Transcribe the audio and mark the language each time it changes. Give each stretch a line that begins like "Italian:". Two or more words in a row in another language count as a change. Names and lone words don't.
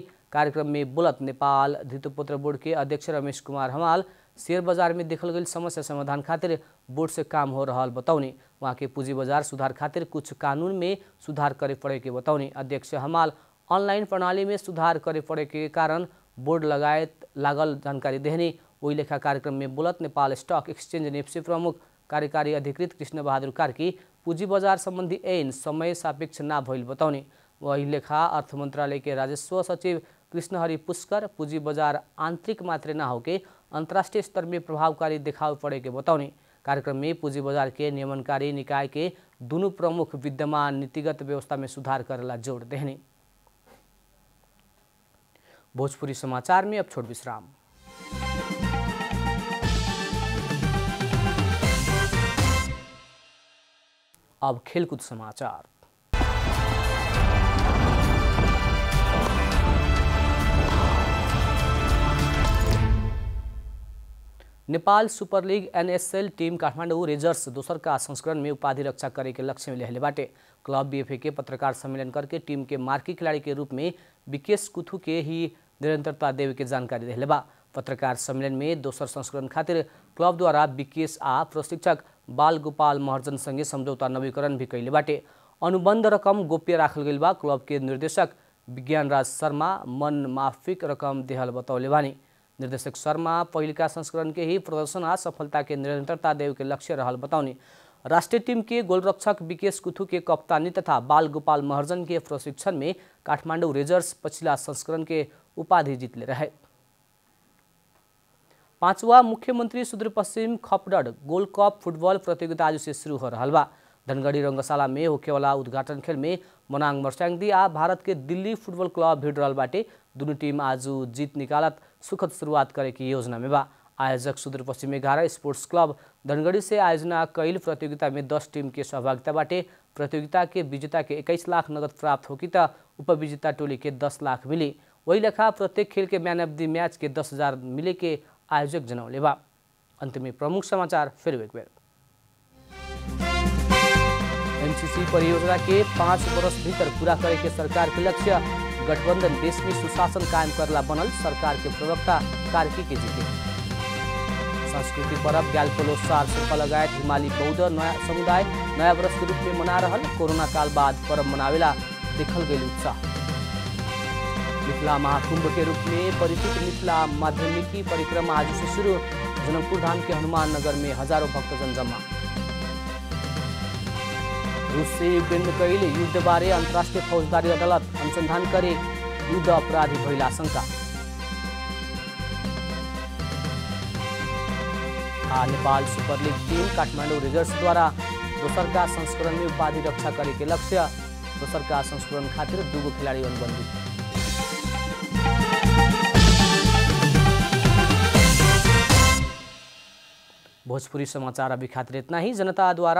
Bhojpuri: कार्यक्रम में बोलत नेपाल धितोपत्र बोर्ड के अध्यक्ष रमेश कुमार हमाल शेयर बाजार में देखल गई समस्या समाधान खातिर बोर्ड से काम हो रहा बताउने। वहाँ के पूंजी बाजार सुधार खातिर कुछ कानून में सुधार करे पड़े के बताउने। अध्यक्ष हमाल ऑनलाइन प्रणाली में सुधार करे पड़े के कारण बोर्ड लगायत लागल जानकारी देहने। वही लेखा कार्यक्रम में बोलत नेपाल स्टॉक एक्सचेंज नेप्सी प्रमुख कार्यकारी अधिकृत कृष्ण बहादुर कार्की पूंजी बाजार संबंधी ऐन समय सापेक्ष ना भइल बताउने। वही लेखा अर्थ मंत्रालय के राजस्व सचिव कृष्णहरि पुष्कर पूंजी बाजार आंतरिक मात्र ना होके अंतर्राष्ट्रीय स्तर में प्रभावकारी देखाव पड़े के बताउने। कार्यक्रम में पूंजी बाजार के नियमनकारी निकाय के दोनों प्रमुख विद्यमान नीतिगत व्यवस्था में सुधार करेला जोड़ देहने। भोजपुरी समाचार में अब छोट विश्राम। अब खेलकूद समाचार। नेपाल सुपर लीग एनएसएल टीम काठमाडौँ रेजर्स दोसर का संस्करण में उपाधि रक्षा करे के लक्ष्य में लेहले बाटे। क्लब बीएफए के पत्रकार सम्मेलन करके टीम के मार्की खिलाड़ी के रूप में विकेश कुथु के ही निरंतरता देवे के जानकारी देहले बा। पत्रकार सम्मेलन में दोसर संस्करण खातिर क्लब द्वारा विकेश आ प्रशिक्षक बाल गोपाल महर्जन संगे समझौता नवीकरण भी कैले बाटे। अनुबंध रकम गोप्य राखल गइल बा। क्लब के निर्देशक विज्ञान राज शर्मा मन माफिक रकम देहल बतौले बानी। निर्देशक शर्मा पहिलका संस्करण के ही प्रदर्शन आ सफलता के निरंतरता देव के लक्ष्य रहल बताउने। राष्ट्रीय टीम के गोलरक्षक विकेश कुथु के कप्तानी तथा बाल गोपाल महर्जन के प्रशिक्षण में काठमाडौँ रेजर्स पछिला संस्करण के उपाधि जीतले रहे। पांचवा मुख्यमंत्री सुदूरपश्चिम खपड़ड गोल्ड कप फुटबॉल प्रतियोगिता आज से शुरू हो रहा बा। धनगढ़ी रंगशाला में होखे वाला उद्घाटन खेल में मनांग मर्स्यांगदी आ भारत के दिल्ली फुटबॉल क्लब भिड़ रहल बाटे। दोनों टीम आज जीत निकालत सुखद शुरुआत करे की योजना में बा। आयोजक सुदूरपश्चिम 11 स्पोर्ट्स क्लब धनगढ़ी से आयोजना कैल प्रतियोगिता में 10 टीम के सहभागिता बाटे। प्रतियोगिता के विजेता के 21 लाख नगद प्राप्त होकी त उपविजेता टोली के 10 लाख मिली। वही लेखा प्रत्येक खेल के
English: man of the match
Bhojpuri: के 10,000 मिले के आयोजक जनौले बा। अंत में प्रमुख समाचार फिर एक बेर। एमसीसी परियोजना के 5 वर्ष भीतर पूरा करे के सरकार के लक्ष्य। गठबंधन देश में सुशासन कायम करला बनल सरकार के प्रवक्ता कार्की के जीते। सांस्कृतिक पर्व ग्यालपोलो सार शेर्पा लगायत हिमाली बौद्ध नया समुदाय नया वर्ष के रूप में मना रहल। कोरोना काल बाद पर्व मनावेला देखल गई उत्साह। मिथिला महाकुंभ के रूप में परिचित मिथिला माध्यमिकी परिक्रमा आज से शुरू। जनकपुर धाम के हनुमान नगर में हजारों भक्तजन जमा। रूस से यूक्रेन में कैल युद्ध बारे अंतर्राष्ट्रीय फौजदारी अदालत अनुसंधान करे युद्ध अपराधी भइल आशंका। नेपाल सुपर लीग टीम काठमाडौँ रेजर्स द्वारा दोसर का संस्करण में उपाधि रक्षा करे के लक्ष्य। दोसर का संस्करण खातिर 2 खिलाड़ी अनुबंधित। भोजपुरी समाचार अभी खातिर इतना ही।